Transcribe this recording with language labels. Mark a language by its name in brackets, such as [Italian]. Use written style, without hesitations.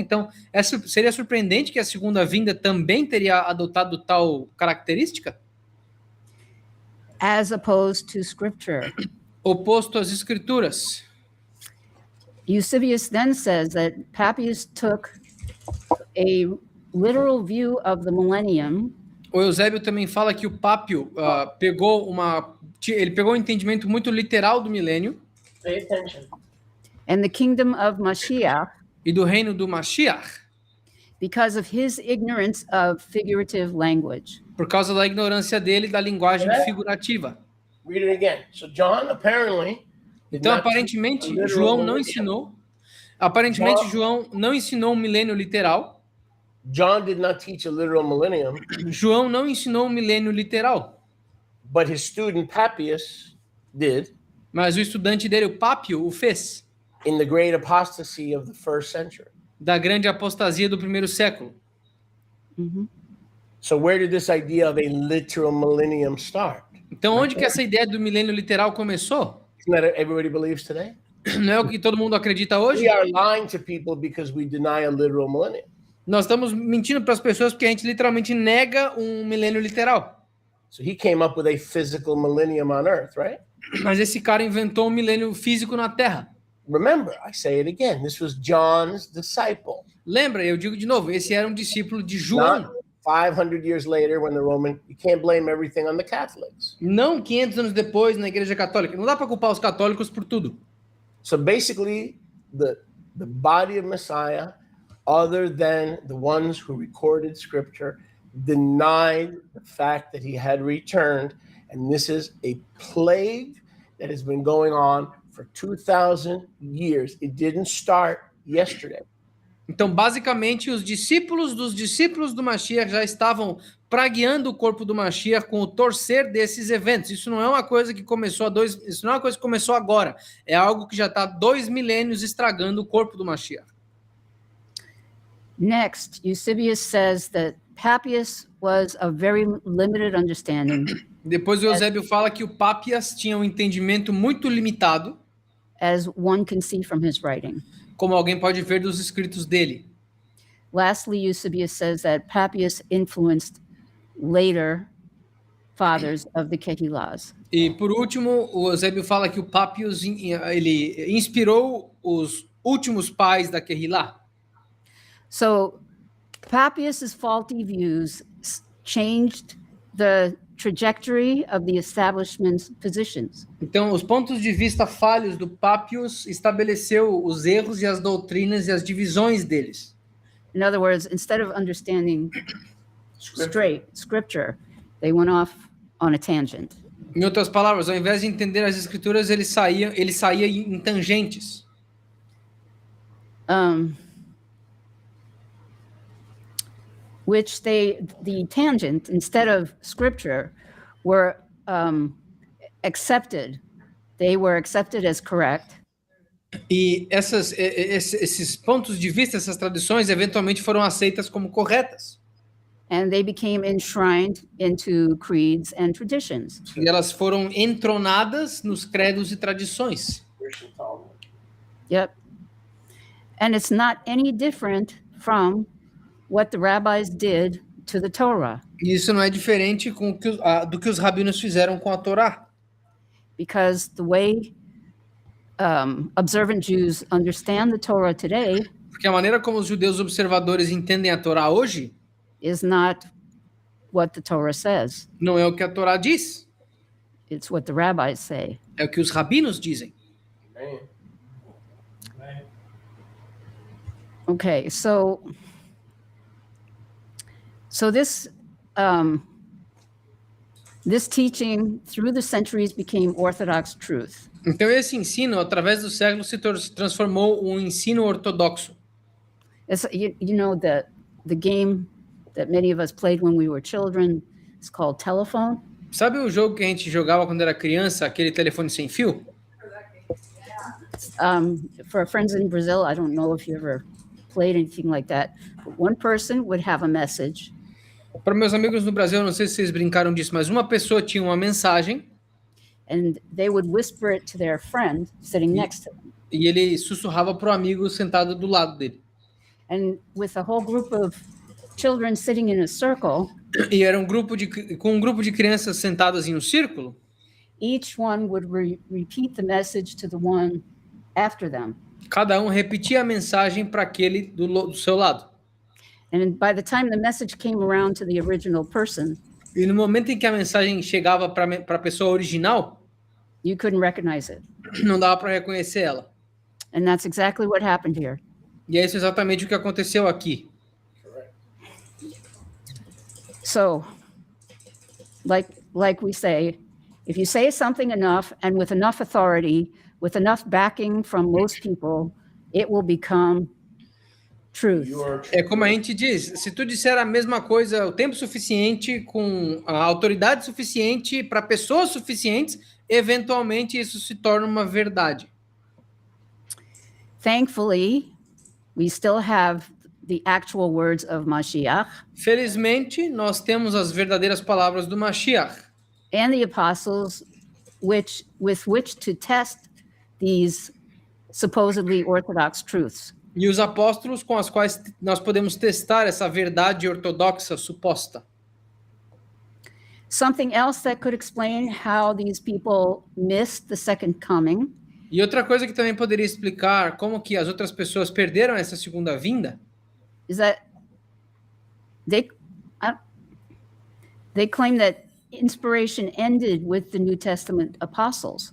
[Portuguese] Então, seria surpreendente que a segunda vinda também teria adotado tal característica? [English] As opposed to scripture. [Portuguese] Oposto às escrituras. [English] Eusebius then says that Papias took a literal view of the millennium. [Portuguese] O Eusébio também fala que o Pápio pegou um entendimento muito literal do milênio. [English] Pay attention. And the kingdom of Mashiach, [Portuguese] E do reino do Mashiach, [English] because of his ignorance of figurative language. [Portuguese] por causa da ignorância dele da linguagem figurativa. [English] Read it again. So John apparently did [Portuguese] Então, [English] not [Portuguese] aparentemente, [English] teach a [Portuguese] João [English] literal [Portuguese] não [English] millennium. [Portuguese] ensinou. Aparentemente, João não ensinou um milênio literal. [English] John did not teach a literal millennium, [Portuguese] João não ensinou um milênio literal. [English] but his student Papias did [Portuguese] Mas o estudante dele, o Pápio, o fez. [English] in the great apostasy of the first century. [Portuguese] Da grande apostasia do primeiro século. Mhm. [English] So where did this idea of a literal millennium start? [Portuguese] Então, onde que essa ideia do milênio literal começou? [English] Isn't that what everybody believes today? [Portuguese] Não é o que todo mundo acredita hoje? [English] We are lying to people because we deny a literal millennium. [Portuguese] Nós estamos mentindo para as pessoas porque a gente literalmente nega um milênio literal. [English] So he came up with a physical millennium on earth, right? [Portuguese] Mas esse cara inventou um milênio físico na Terra. [English] Remember, I say it again. This was John's disciple. [Portuguese] Lembra, eu digo de novo, esse era um discípulo de João. [English] Not 500 years later when the Roman, you can't blame everything on the Catholics. [Portuguese] Não 500 anos depois na Igreja Católica. Não dá para culpar os católicos por tudo. [English] So basically, the body of Messiah, other than the ones who recorded scripture, denied the fact that he had returned. And this is a plague that has been going on for 2,000 years. It didn't start yesterday. [Portuguese] Então, basicamente, os discípulos do Mashiach já estavam pragueando o corpo do Mashiach com o torcer desses eventos. Isso não é uma coisa que começou isso não é uma coisa que começou agora. É algo que já está 2 milênios estragando o corpo do Mashiach. [English] Next, Eusebius says that Papias was of very limited understanding, [Portuguese] Depois o Eusébio fala que o Pápias tinha um entendimento muito limitado, [English] as one can see from his writing. [Portuguese] como alguém pode ver dos escritos dele. [English] Lastly, Eusebius says that Papias influenced later fathers of the Kehillas. [Portuguese] E por último, o Eusébio fala que o Pápios ele inspirou os últimos pais da Kehillah. [English] So Papias's faulty views changed the trajectory of the establishment's positions. [Portuguese] Então, os pontos de vista falhos do Pápios estabeleceu os erros e as doutrinas e as divisões deles. [English] In other words, instead of understanding straight scripture, they went off on a tangent. [Portuguese] Em outras palavras, ao invés de entender as escrituras, ele saía em tangentes. [English] Which the tangent, instead of scripture, were accepted. They were accepted as correct. [Portuguese] E esses pontos de vista, essas tradições, eventualmente foram aceitas como corretas. [English] And they became enshrined into creeds and traditions. [Portuguese] E elas foram entronadas nos credos e tradições. [English] Yep. And it's not any different from what the rabbis did to the Torah. [Portuguese] E isso não é diferente do que os rabinos fizeram com a Torá. [English] Because the way observant Jews understand the Torah today [Portuguese] Porque a maneira como os judeus observadores entendem a Torá hoje [English] is not what the Torah says. [Portuguese] não é o que a Torá diz, [English] It's what the rabbis say. [Portuguese] é o que os rabinos dizem. [English] Okay, so this This teaching through the centuries became Orthodox truth. [Portuguese] Então esse ensino, através dos séculos, se transformou um ensino ortodoxo. [English] You know the game that many of us played when we were children is called telephone. [Portuguese] Sabe o jogo que a gente jogava quando era criança, aquele telefone sem fio? [English] For our friends in Brazil, I don't know if you ever played anything like that, but one person would have a message. [Portuguese] Para meus amigos no Brasil, eu não sei se vocês brincaram disso, mas uma pessoa tinha uma mensagem [English] And they would whisper it to their friend sitting next to them. [Portuguese] e ele sussurrava para o amigo sentado do lado dele. [English] And with a whole group of children sitting in a circle, [Portuguese] E era com um grupo de crianças sentadas em um círculo, [English] each one would repeat the message to the one after them. [Portuguese] cada um repetia a mensagem para aquele do seu lado. [English] And by the time the message came around to the original person, [Portuguese] E no momento em que a mensagem chegava para a pessoa original, [English] you couldn't recognize it. [Portuguese] não dava para reconhecer ela. [English] And that's exactly what happened here. [Portuguese] E é isso exatamente o que aconteceu aqui. [English] So, like we say, if you say something enough and with enough authority, with enough backing from most people, it will become truth. [Portuguese] É como a gente diz, se tu disser a mesma coisa o tempo suficiente, com a autoridade suficiente para pessoas suficientes, eventualmente isso se torna uma verdade. [English] Thankfully, we still have the actual words of Mashiach [Portuguese] Felizmente, nós temos as verdadeiras palavras do Mashiach [English] and the apostles with which to test these supposedly orthodox truths. [Portuguese] e os apóstolos com as quais nós podemos testar essa verdade ortodoxa suposta. [English] Something else that could explain how these people missed the second coming [Portuguese] E outra coisa que também poderia explicar como que as outras pessoas perderam essa segunda vinda [English] is that they claim that inspiration ended with the New Testament apostles.